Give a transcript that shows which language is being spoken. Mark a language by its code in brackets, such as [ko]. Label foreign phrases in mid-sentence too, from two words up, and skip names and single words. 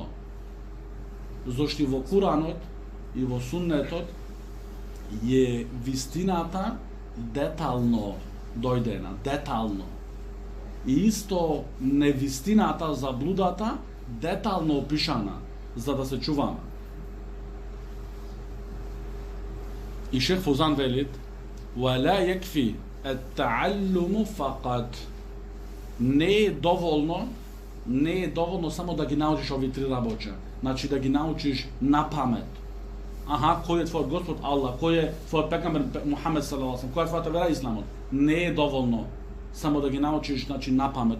[mk] Зошто во Куранот и во Суннетот е вистината детално дојдена, детално. И исто невистината, заблудата, детално опишана, за да се чуваме. И Шейх Фаузан велит: [ar] وَلَا يَكْفِي التَّعَلُّمُ فَقَط. [mk] Не е доволно само да ги научиш ови три работи. Значи да ги научиш на памет. Кој е твојот Господ Аллах, кој е твојот пегамбер Мухамед [ar] صلى الله عليه وسلم, [mk] која е твојата вера Исламот. Не е доволно само да ги научиш, значи на памет.